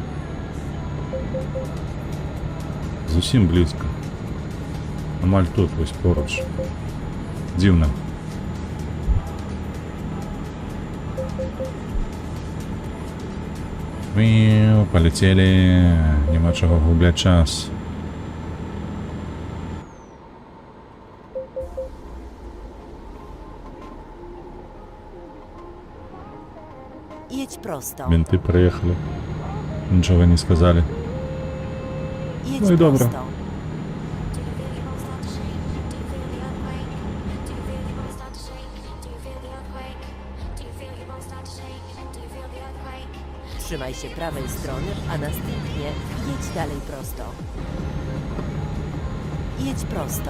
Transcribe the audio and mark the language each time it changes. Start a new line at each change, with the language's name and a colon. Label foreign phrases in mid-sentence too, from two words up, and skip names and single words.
Belarusian: Зусім блізка. Амаль тут, вось поруч. Дзіўна. Паляцелі, няма чаго губляць час.
Polish: Jedź prosto.
Russian: Менты приехали. Ничего не сказали.
Polish: Jedź No i dobra. prosto. Trzymaj się prawej strony, a następnie jedź dalej prosto. Jedź prosto.